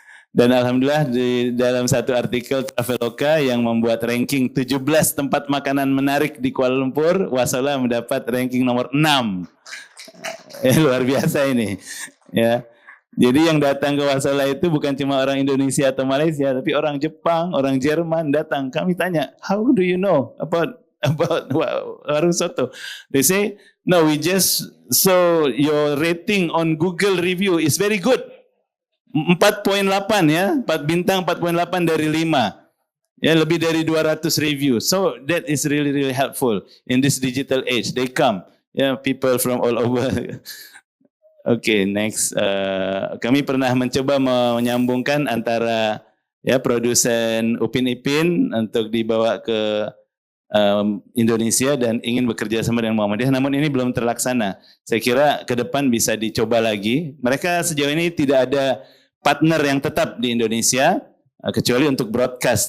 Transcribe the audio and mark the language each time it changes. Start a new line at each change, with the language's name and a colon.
Indonesian: Dan alhamdulillah di dalam satu artikel Traveloka yang membuat ranking 17 tempat makanan menarik di Kuala Lumpur, Wasala mendapat ranking nomor 6. Luar biasa ini. Ya. Jadi yang datang ke Wasala itu bukan cuma orang Indonesia atau Malaysia, tapi orang Jepang, orang Jerman datang. Kami tanya,
English: how do you know about warung soto? They say, no, we just saw your rating on Google review is very good.
Indonesian: 4.8 ya, 4 bintang 4.8 dari 5. Ya, lebih dari 200 review.
English: So that is really helpful in this digital age. They come, people from all over. Okay, next.
Indonesian: Kami pernah mencoba menyambungkan antara produsen Upin Ipin untuk dibawa ke Indonesia dan ingin bekerja sama dengan Muhammadiyah, namun ini belum terlaksana. Saya kira ke depan bisa dicoba lagi. Mereka sejauh ini tidak ada partner yang tetap di Indonesia, kecuali untuk broadcast.